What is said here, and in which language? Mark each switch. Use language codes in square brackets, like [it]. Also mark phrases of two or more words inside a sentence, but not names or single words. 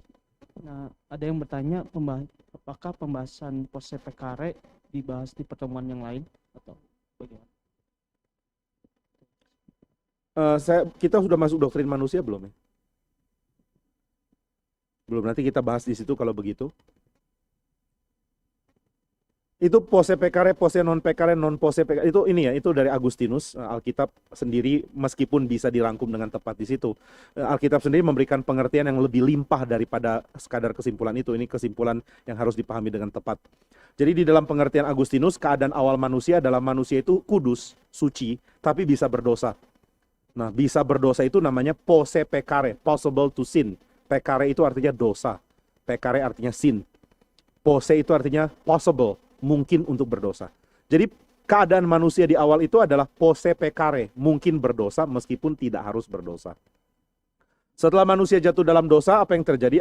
[id] Nah, ada yang bertanya, apakah pembahasan [la] pose pekare [id] dibahas di pertemuan yang lain atau bagaimana? Kita sudah masuk doktrin manusia belum ya? Belum, nanti kita bahas di situ kalau begitu. [la] Itu pose pekare, pose non pekare, non pose pekare. [id] Itu ini ya, itu dari Agustinus. Alkitab sendiri meskipun bisa dirangkum dengan tepat di situ, Alkitab sendiri memberikan pengertian yang lebih limpah daripada sekadar kesimpulan itu. Ini kesimpulan yang harus dipahami dengan tepat. Jadi di dalam pengertian Agustinus, keadaan awal manusia adalah manusia itu kudus, suci, tapi bisa berdosa. Nah, bisa berdosa itu namanya [la] pose pekare, [en] possible to sin. [id] Pekare itu artinya dosa. Pekare artinya sin. Pose itu artinya possible, mungkin untuk berdosa. Jadi keadaan manusia di awal itu adalah [la] pose pekare, [id] mungkin berdosa meskipun tidak harus berdosa. Setelah manusia jatuh dalam dosa, apa yang terjadi?